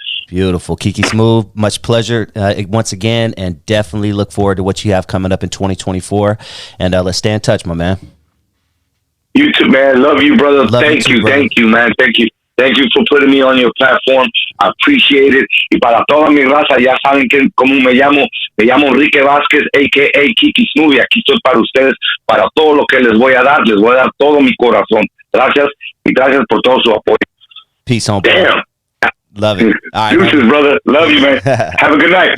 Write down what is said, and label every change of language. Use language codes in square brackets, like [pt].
[en] Beautiful. Kiki Smooth, much pleasure once again, and definitely look forward to what you have coming up in 2024. And let's stay in touch, my man. You too, man. Love you, brother. Thank you, man. Thank you. Thank you for putting me on your platform. I appreciate it. [es] Y para toda mi raza, ya saben que cómo me llamo. Me llamo Enrique Vázquez, a.k.a. Kiki Smooth, y aquí estoy para ustedes, para todo lo que les voy a dar. Les voy a dar todo mi corazón. Gracias, y gracias por todo su apoyo. [en] Peace on. Damn. Love it. All right, brother. Love you, man. Have a good night.